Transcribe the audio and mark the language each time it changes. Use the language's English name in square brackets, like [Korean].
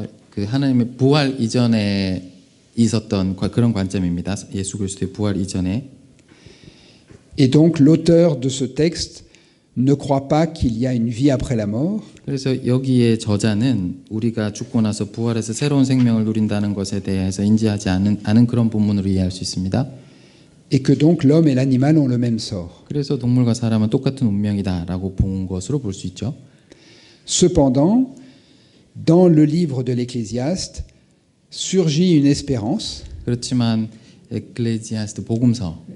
[Korean] 그 하나님의 부활 이전에 있었던 그런 관점입니다. 예수 그리스도의 부활 이전에. [French] et donc l'auteur de ce texte ne croit pas qu'il y a une vie après la mort, [Korean] 그래서 여기에 저자는 우리가 죽고 나서 부활해서 새로운 생명을 누린다는 것에 대해서 인지하지 않은 그런 본문으로 이해할 수 있습니다. [French] et que donc l'homme et l'animal ont le même sort. [Korean] 그래서 동물과 사람은 똑같은 운명이다라고 본 것으로 볼 수 있죠. [French] Cependant, dans le livre de l'Ecclésiaste surgit une espérance, [Korean] 그렇지만 에클레지아스트 복음서